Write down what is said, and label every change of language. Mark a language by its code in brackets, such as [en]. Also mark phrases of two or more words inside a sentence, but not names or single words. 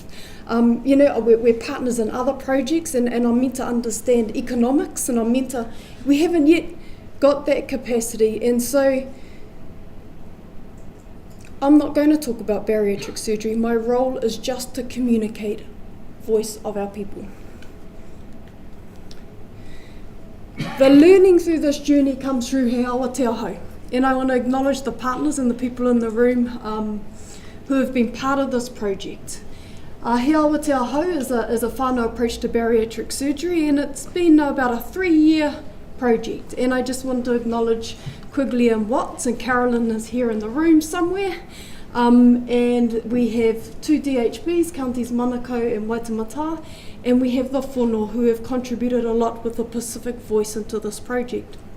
[en] We're partners in other projects, and I'm meant to understand economics, and we haven't yet got that capacity. And so I'm not going to talk about bariatric surgery. My role is just to communicate voice of our people. The learning through this journey comes through he awa te ahau. And I want to acknowledge the partners and the people in the room who have been part of this project. He awa te ahau is a whānau approach to bariatric surgery, and it's been about a 3-year project. And I just want to acknowledge Quigley and Watts, and Carolyn is here in the room somewhere. And we have 2 DHBs, counties Manukau and Waitemata, and we have the Whānau who have contributed a lot with the Pacific voice into this project.